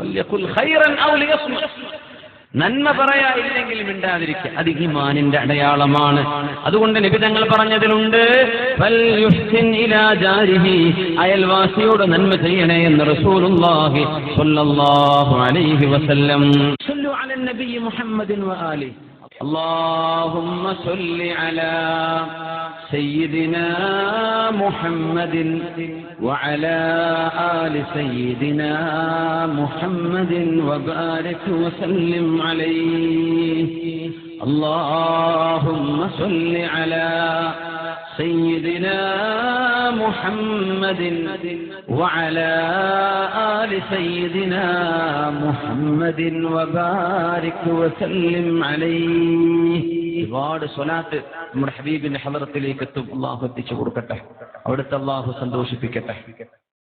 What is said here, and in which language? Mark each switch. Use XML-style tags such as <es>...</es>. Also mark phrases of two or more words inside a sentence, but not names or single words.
<ml>നന്മ പറയാ, ഇല്ലെങ്കിൽ മിണ്ടാതിരിക്കുക, അത് ഈമാനിന്റെ അടയാളമാണ്. അതുകൊണ്ട് നബി തങ്ങൾ പറഞ്ഞതിലുണ്ട്, അയൽവാസിയോട് നന്മ ചെയ്യണേ എന്ന്</ml> <ar>رسول الله صلى الله عليه وسلم. صلوا على النبي محمد وآله. اللهم صل على سيدنا محمد وعلى آل سيدنا محمد وبارك وسلم عليه. اللهم صل على سيدنا محمد وعلى آل سيدنا محمد وبارك وسلم عليه.</ar> <ml>ഒരുപാട് സ്വലാത്ത് നമ്മുടെ ഹബീബിന്റെ ഹളറത്തിലേക്ക് എത്തും. അള്ളാഹു എത്തിച്ചു കൊടുക്കട്ടെ, അവിടുത്തെ അള്ളാഹു സന്തോഷിപ്പിക്കട്ടെ.</ml>